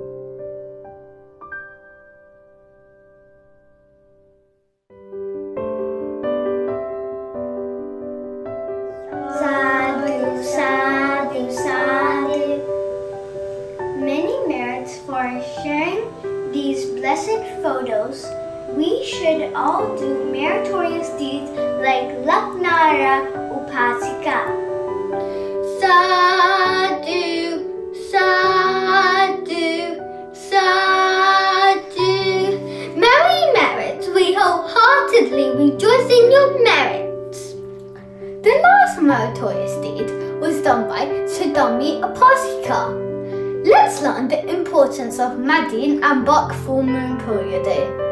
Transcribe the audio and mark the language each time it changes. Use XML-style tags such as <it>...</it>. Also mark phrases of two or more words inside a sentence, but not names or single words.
<pi>Sadhu, sadhu, sadhu.</pi> <en>Many merits for sharing these blessed photos. We should all do meritorious deeds like Laknara Upasika.</en> <pi>Sadhu, sadhu, sadhu.</pi> <en>Many merits. We wholeheartedly rejoice in your merits. The last meritorious deed was done by Dhamma Upasika. Let's learn the importance of Madin and Bak full moon Purya day.</en>